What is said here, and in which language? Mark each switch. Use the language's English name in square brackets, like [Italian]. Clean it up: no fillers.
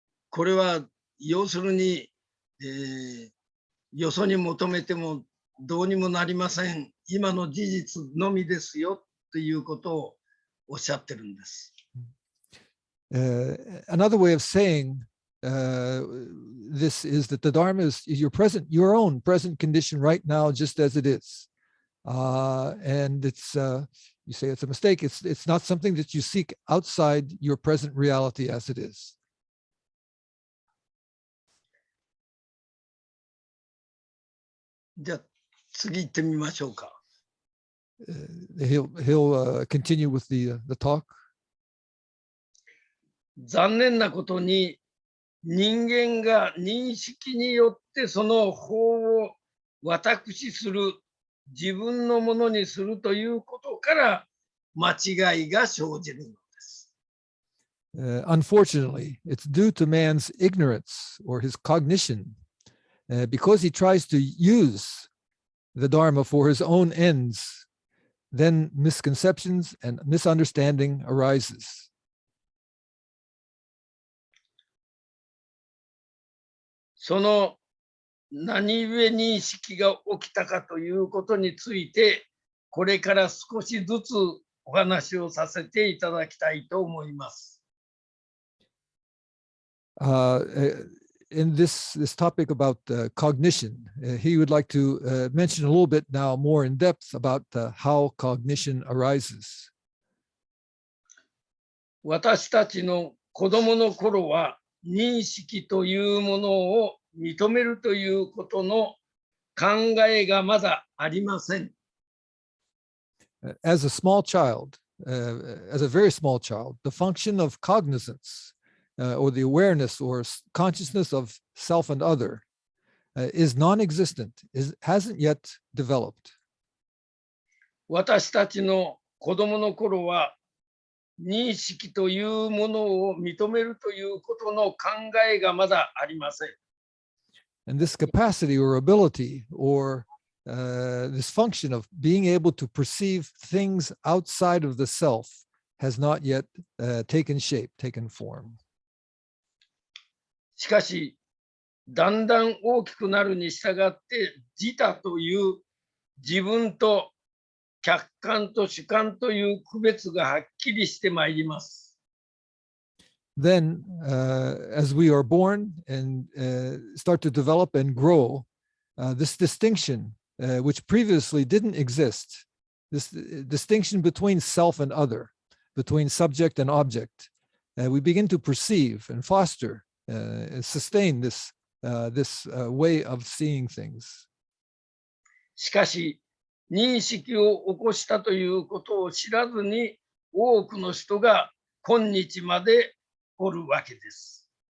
[Japanese] これは要するに、よそに求めてもどうにもなりません。今の事実のみですよということをおっしゃってるんです。 [English] Another way of saying this is that the Dharma is your own present condition right now, just as it is. And it's, you say it's a mistake. It's not something that you seek outside your present reality as it is. [Japanese] じゃあ次行ってみましょうか。 [English] He'll continue with the talk. [Japanese] 残念なことに人間が認識によってその法を私する、自分のものにするということから間違いが生じるのです。 [English] Unfortunately, it's due to man's ignorance or his cognition, because he tries to use the Dharma for his own ends, then misconceptions and misunderstanding arises. [Japanese] その何故認識が起きたかということについて、これから少しずつお話をさせていただきたいと思います。 [English] In this topic about cognition, he would like to mention a little bit now more in depth about how cognition arises. [Japanese] 私たちの子供の頃は認識というものを認めるということの考えがまだありません。 [English] As a small child, as a very small child, the function of cognizance or the awareness or consciousness of self and other is non-existent, hasn't yet developed. [Japanese] 私たちの子供の頃は認識というものを認めるということの考えがまだありません。 [English] And this capacity or ability or this function of being able to perceive things outside of the self has not yet taken shape, taken form. [Japanese] しかし、だんだん大きくなるに従って、自他という自分と客観と主観という区別がはっきりしてまいります。 [English] Then, as we are born and start to develop and grow, this distinction, which previously didn't exist, this distinction between self and other, between subject and object, we begin to perceive and foster and sustain this way of seeing things. [Japanese] しかし、認識を起こしたということを知らずに、多くの人が今日までおるわけです。